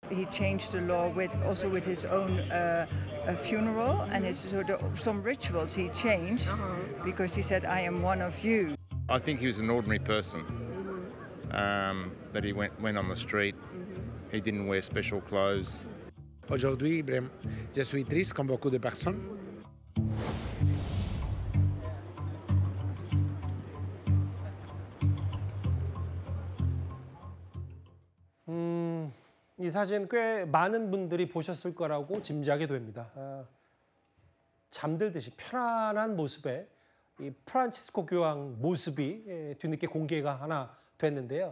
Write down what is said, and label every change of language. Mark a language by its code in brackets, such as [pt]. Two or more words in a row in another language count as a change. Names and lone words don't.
[en] He changed the law also with his own funeral and some rituals he changed because he said, "I am one of you." I think he was an ordinary person. That he went on the street. He didn't wear special clothes. [fr] Aujourd'hui, je suis triste comme beaucoup de personnes. [ko] 이 사진 꽤 많은 분들이 보셨을 거라고 짐작이 됩니다. 잠들듯이 편안한 모습의 이 프란치스코 교황 모습이 뒤늦게 공개가 하나 됐는데요.